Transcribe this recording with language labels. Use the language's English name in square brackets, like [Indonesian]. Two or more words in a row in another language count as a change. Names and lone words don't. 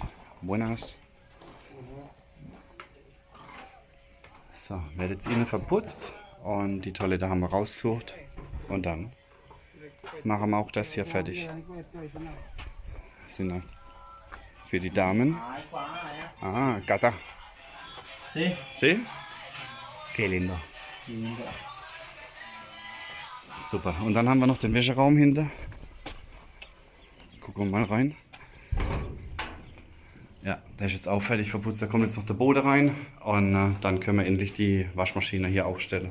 [Spanish] Buenas. [German] So, wird jetzt innen verputzt und die Toilette haben wir rausgesucht. Und dann machen wir auch das hier fertig. Das sind dann für die Damen. [Spanish] Ah, Gata. Sí. ¿Sí? Qué lindo. [German] Super. Und dann haben wir noch den Wäscheraum hinter. Gucken wir mal rein. Ja, der ist jetzt auch fertig verputzt. Da kommt jetzt noch der Boden rein und dann können wir endlich die Waschmaschine hier aufstellen.